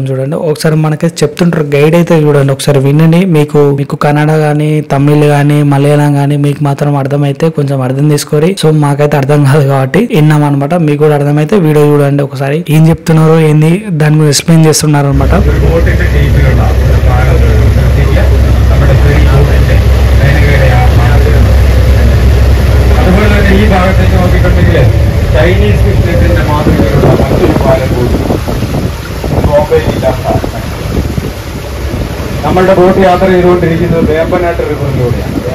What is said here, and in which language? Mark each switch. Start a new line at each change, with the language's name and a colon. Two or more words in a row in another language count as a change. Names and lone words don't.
Telugu: చూడండి ఒకసారి మనకి చెప్తుంటారు గైడ్ అయితే చూడండి, ఒకసారి వినండి. మీకు కన్నడ గానీ, తమిళ్ గానీ, మలయాళం గానీ మీకు మాత్రం అర్థమైతే కొంచెం అర్థం చేసుకోరి. సో మాకైతే అర్థం కాదు కాబట్టి విన్నాం అనమాట. మీకు కూడా అర్థమైతే వీడియో చూడండి ఒకసారి. ఏం చెప్తున్నారు ఏంది దాని మీద ఎక్స్ప్లెయిన్ చేస్తున్నారు అనమాట.
Malayalam: അതുപോലെ തന്നെ ഈ ഭാഗത്തേക്ക് നോക്കിയിട്ടുണ്ടെങ്കിൽ ചൈനീസ് ബിസിനസിന്റെ മാതൃകയിലുള്ള മറ്റൊരു പാലം കൂടി ബോംബെയിലില്ലാത്ത. നമ്മളുടെ ബോട്ട് യാത്ര ചെയ്തുകൊണ്ടിരിക്കുന്നത് വേമ്പനാട്ട് റിവറിലൂടെയാണ്.